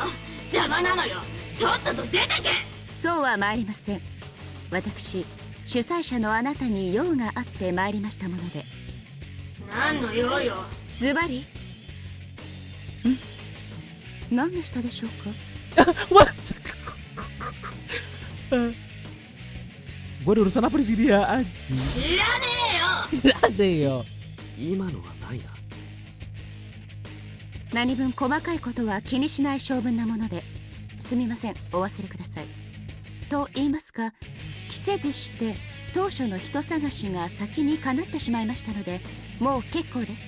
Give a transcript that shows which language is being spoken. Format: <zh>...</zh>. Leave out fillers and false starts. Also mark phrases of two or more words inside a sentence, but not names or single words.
<ja>邪魔なのよ。とっとと出てけ。そうは参りません。私主催者のあなたに用があって参りましたもので。何の用よ。ズバリ何の人でしょうか。</ja> <en>What?</en> <id>Gue ada urusan apa di sini ya?</id> <ja>知らねえよ。今のはないな。何分細かいことは気にしない性分なもので、すみません、お忘れください。と言いますか、着せずして当初の人探しが先にかなってしまいましたので、もう結構です。</ja>